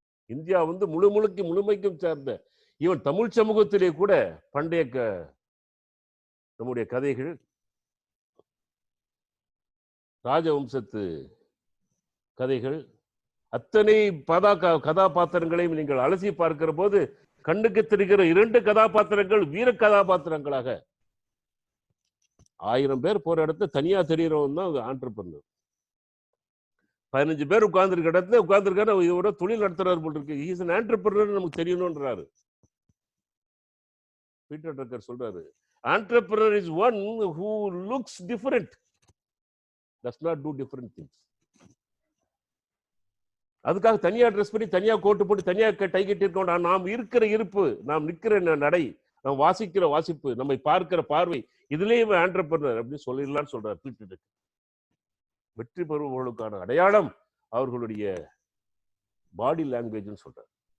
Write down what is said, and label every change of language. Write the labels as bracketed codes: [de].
[ta] India முழுமைக்கும் சார்ந்த even Tamil சமூகத்திலே கூட பண்டைய நம்முடைய கதைகள், ராஜவம்சத்து கதைகள், அத்தனை கதாபாத்திரங்களையும் நீங்கள் அலசி பார்க்கிற போது கண்ணுக்கு தெரிகிற 2 கதாபாத்திரங்கள் வீர கதாபாத்திரங்களாக 1000 பேர் போற இடத்துல தனியா தெரிகிறவன் தான் ஆண்டர்பிரினர். 15 பேர் உட்கார்ந்துருக்க இடத்துல உட்கார்ந்துருக்காரு, இதோட தொழில் நடத்துறாரு போல் இருக்கு. [en] he is an entrepreneur [ta] நமக்கு தெரியணும்ன்றாரு. [en] Peter Drucker [ta] சொல்றாரு, [en] entrepreneur is one who looks different, does not do different things. [ta] அதுக்காக தனியா ட்ரெஸ் பண்ணி தனியா கோட்டு போட்டு தனியா டை கட்டி இருக்கோம். நாம் இருக்கிற இருப்பு, நாம் நிற்கிற நடை, நாம் வாசிக்கிற வாசிப்பு, நம்மை பார்க்கிற பார்வை, இதுலயும் ஆண்டர்பிரினர் அப்படின்னு சொல்லிடலாம்னு சொல்றாரு பீட்டர் ட்ரக்கர். வெற்றி பெறுபவர்களுக்கான அடையாளம் அவர்களுடைய பாடி லாங்குவேஜ் சொல்றாரு.